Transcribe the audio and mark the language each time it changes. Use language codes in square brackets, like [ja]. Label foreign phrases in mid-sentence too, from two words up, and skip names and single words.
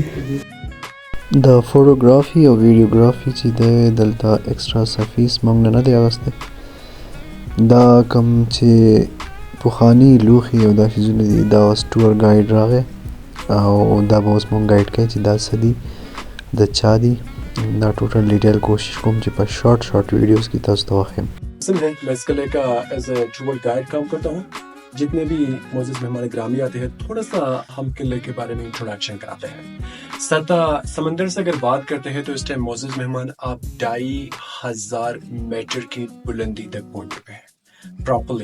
[ps] د فوټوګرافي او ویډیوګرافي چې دی دلته [en] extra space [ps] موږ نه دی اخیستی. دا کوم چې پخواني لوښي او دا شیزونه دي دا اوس ټور ګایډ راغی او دا به اوس موږ ګایډ کوي چې دا څه دي د چا دي. دا [en] total detail [ps] کوشش کوم چې په [en] short videos [ps] کی تاسو ته وښیم. [ur] میں اس قلعے کا [en] as a tour guide [ur] کام کرتا ہوں. جتنے بھی معزز مہمان گرامی آتے ہیں تھوڑا سا ہم قلعے کے بارے میں इंट्रोडक्शन کراتے ہیں. سطح سمندر سے اگر بات کرتے ہیں تو اس टाइम معزز مہمان آپ 2500 میٹر کی بلندی تک پہنچ چکے ہیں प्रॉपरली.